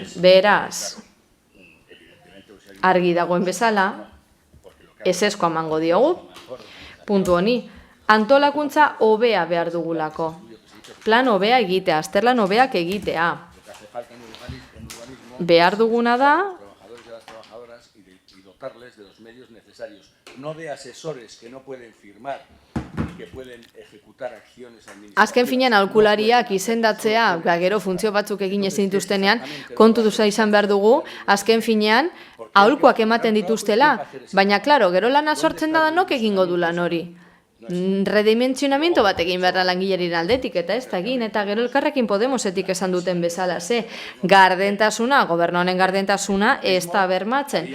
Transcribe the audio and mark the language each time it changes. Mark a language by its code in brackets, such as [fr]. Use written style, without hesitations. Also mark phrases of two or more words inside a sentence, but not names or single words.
[eu] Beraz, argi dagoen bezala, ezezko emango diogu, puntu honi, antolakuntza hobea behar dugulako. Plan hobea egitea, azterlan hobeak egitea. Behar duguna da, [es] no de asesores que no pueden firmar y que pueden ejecutar acciones administrativas. [eu] azken finean aholkulariak izendatzea, gero funtzio batzuk egin ezin dituztenean, kontu duza izan behar dugu, azken finean aholkuak ematen dituztela, baina klaro, gero lana sortzen da nok egingo du lan hori. Redimensionamiento bat egin behar da langileriren aldetik, eta ez da egin, eta gero Elkarrekin Podemosetik esan duten bezala, gardentasuna, gobernu honen gardentasuna, ez da bermatzen.